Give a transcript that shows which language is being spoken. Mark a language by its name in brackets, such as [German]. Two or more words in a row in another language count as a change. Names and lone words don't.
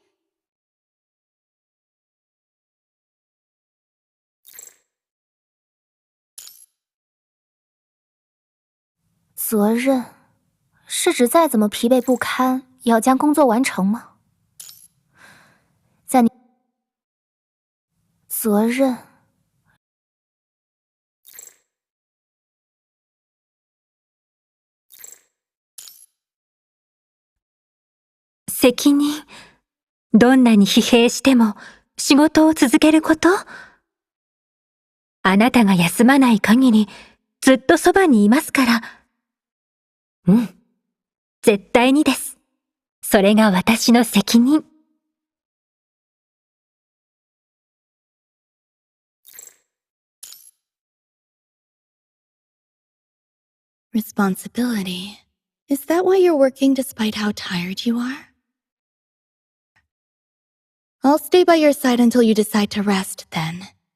[Chinese] “ 责任”是指再怎么疲惫不堪，也要将工作完成吗？在你责任 [Japanese] 責任。どんなに疲弊しても仕事を続けること。あなたが休まない限りずっとそばにいますから。うん。絶対にです。それが私の責任。 [English] Responsibility. Is that why you're working despite how tired you are? I'll stay by your side until you decide to rest, then.